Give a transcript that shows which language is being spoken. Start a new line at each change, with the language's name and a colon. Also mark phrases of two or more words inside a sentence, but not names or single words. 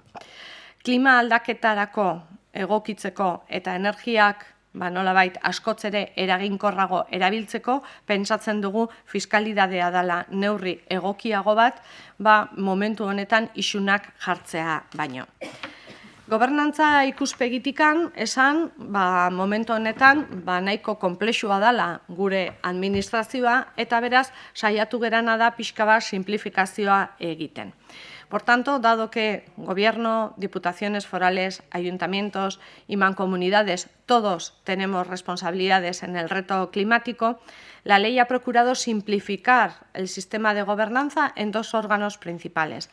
Basque: Klima aldaketarako egokitzeko eta energiak nolabait askoz ere eraginkorrago erabiltzeko, pentsatzen dugu fiskalidadea dela neurri egokiago bat, momentu honetan isunak jartzea baino. Gobernantza ikuspegitikan esan, momentu honetan nahiko konplexua dela gure administrazioa eta beraz saiatu gerana da pixka bat simplifikazioa egiten.
Spanish: Por tanto, dado que Gobierno, Diputaciones forales, ayuntamientos y mancomunidades, todos tenemos responsabilidades en el reto climático, la ley ha procurado simplificar el sistema de gobernanza en dos órganos principales.